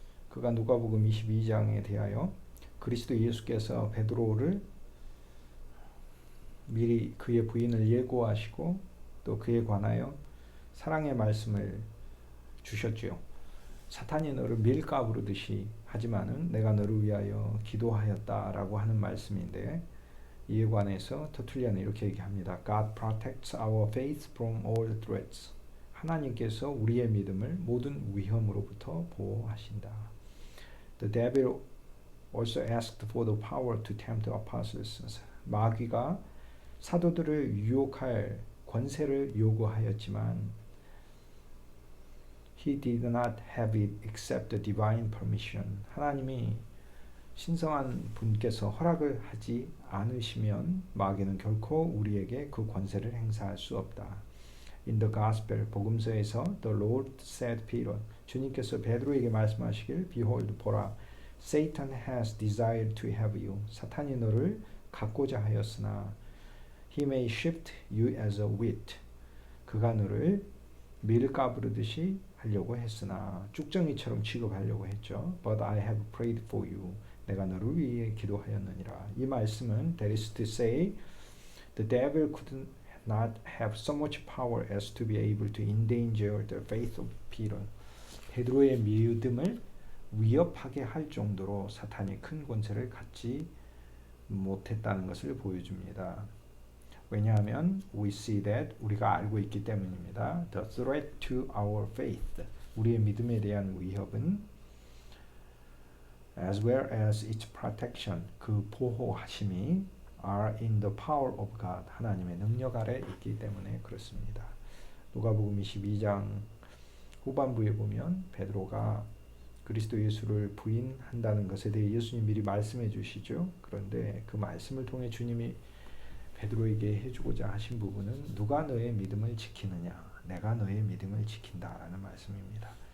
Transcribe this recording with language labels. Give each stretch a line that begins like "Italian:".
Korean: 그가 누가복음 22장에 대하여 그리스도 예수께서 베드로를 미리 그의 부인을 예고하시고 또 그에 관하여 사랑의 말씀을 주셨지요. 사탄이 너를 밀가 부르듯이 하지만은 내가 너를 위하여 기도하였다라고 하는 말씀인데, 이에 관해서 터툴리안은 이렇게 얘기합니다.
English: God protects our faith from all threats.
Korean: 하나님께서 우리의 믿음을 모든 위험으로부터 보호하신다.
English: The devil also asked for the power to tempt the apostles.
Korean: 마귀가 사도들을 유혹할 권세를 요구하였지만
English: He did not have it except the divine permission.
Korean: 하나님이 신성한 분께서 허락을 하지 않으시면 마귀는 결코 우리에게 그 권세를 행사할 수 없다.
English: In the Gospel,
Korean: 복음서에서
English: The Lord said Peter,
Korean: 주님께서 베드로에게 말씀하시길,
English: Behold,
Korean: 보라,
English: Satan has desired to have you.
Korean: 사탄이 너를 갖고자 하였으나
English: He may shift you as a wheat.
Korean: 그가 너를 밀가 부르듯이 하려고 했으나 쭉정이처럼 취급하려고 했죠.
English: But I have prayed for you.
Korean: 내가 너를 위해 기도하였느니라. 이 말씀은
English: that is to say, the devil could not have so much power as to be able to endanger the faith of Peter.
Korean: 베드로의 믿음을 위협하게 할 정도로 사탄이 큰 권세를 갖지 못했다는 것을 보여줍니다. 왜냐하면
English: we see that,
Korean: 우리가 알고 있기 때문입니다.
English: The threat to our faith,
Korean: 우리의 믿음에 대한 위협은
English: as well as its protection,
Korean: 그 보호하심이
English: are in the power of God,
Korean: 하나님의 능력 아래 있기 때문에 그렇습니다. 누가복음 22장 후반부에 보면 베드로가 그리스도 예수를 부인한다는 것에 대해 예수님 미리 말씀해 주시죠. 그런데 그 말씀을 통해 주님이 베드로에게 해주고자 하신 부분은 누가 너의 믿음을 지키느냐, 내가 너의 믿음을 지킨다라는 말씀입니다.